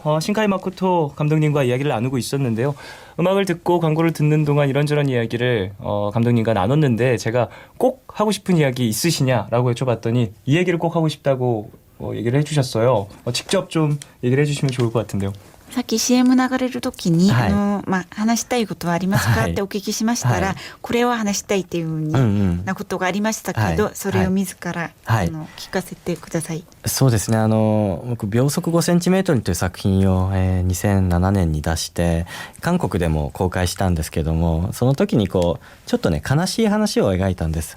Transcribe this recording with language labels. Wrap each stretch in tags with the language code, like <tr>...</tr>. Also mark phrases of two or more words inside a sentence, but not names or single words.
<ko>신카이 마코토 감독님과 이야기를 나누고 있었는데요. 음악을 듣고 광고를 듣는 동안 이런저런 이야기를 감독님과 나눴는데 제가 꼭 하고 싶은 이야기 있으시냐라고 여쭤봤더니 이 얘기를 꼭 하고 싶다고 얘기를 해주셨어요. 직접 좀 얘기를 해주시면 좋을 것 같은데요.</ko> <ja>さっき CM 流れる時に、はい話したいことはありますか、はいってお聞きしましたら、はいこれは話したいっていうふうになことがありましたけど、はいそれを自ら、はい聞かせてください。そうですね僕秒速 5cm という作品を、2007年に出して韓国でも公開したんですけども、その時にちょっとね悲しい話を描いたんです。</ja>